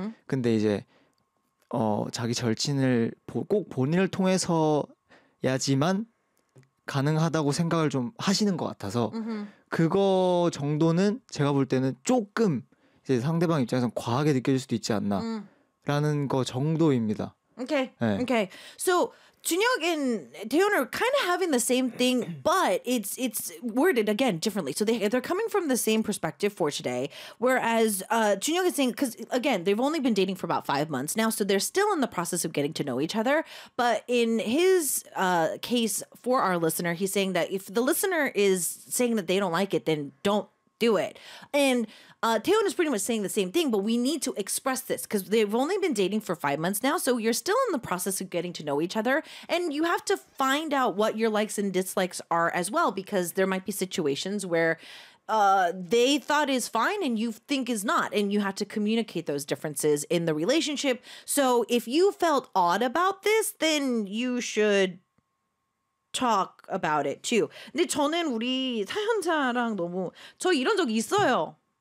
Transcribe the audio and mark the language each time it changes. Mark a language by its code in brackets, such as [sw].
[ko] 근데 이제 자기 절친을 꼭 본인을 통해서야지만 가능하다고 생각을 좀 하시는 것 같아서 그거 정도는 제가 볼 때는 조금 이제 상대방 입장에서 과하게 느껴질 수도 있지 않나라는 거 정도입니다. 오케이. 네. 오케이. [en] So Junhyuk and Taeyoung are kind of having the same thing, but it's worded again differently. So they're coming from the same perspective for today, whereas Junhyuk is saying, because again, they've only been dating for about 5 months now, so they're still in the process of getting to know each other. But in his case for our listener, he's saying that if the listener is saying that they don't like it, then don't do it. And Taeyoung is pretty much saying the same thing, but we need to express this because they've only been dating for 5 months now. So you're still in the process of getting to know each other. And you have to find out what your likes and dislikes are as well, because there might be situations where they thought is fine and you think is not. And you have to communicate those differences in the relationship. So if you felt odd about this, then you should talk about it too. [ko] 근데 저는 우리 사연자랑 너무 저 이런 적 있어요.